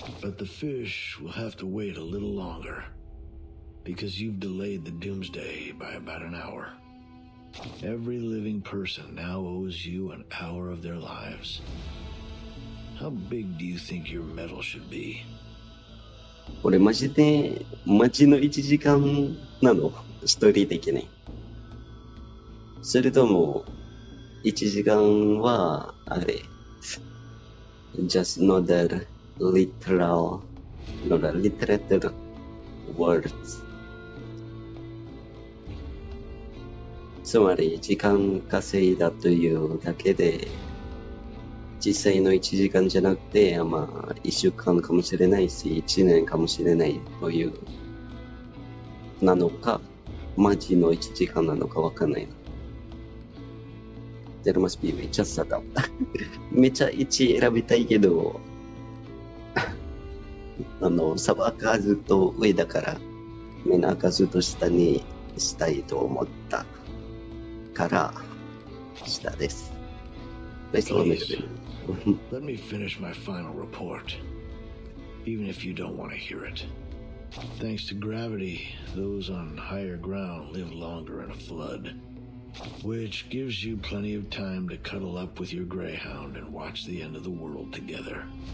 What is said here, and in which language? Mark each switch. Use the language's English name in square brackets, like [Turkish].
[English] But the fish will have to wait a little longer, because you've delayed the doomsday by about an hour. Every living person now owes you an hour of their lives. How big do you think your medal should be? [Japanese] 俺マジで、マジの1時間なの？ストーリー的に。それとも、1時間は、あれ、 [English] just not the literal, not the literature words. [Japanese] つまり、時間稼いだというだけで、実際の1時間じゃなくて、まあ、1週間かもしれないし、1年かもしれないという、なのか、マジの1時間なのかわかんないな。 [English] There must be way, just shut up. [Japanese] めちゃ1選びたいけど、砂漠がずっと上だから、みんながずっと下にしたいと思ったから、下です。 [English] Please let me finish my final report, even if you don't want to hear it. Thanks to gravity, those on higher ground live longer in a flood, which gives you plenty of time to cuddle up with your greyhound and watch the end of the world together.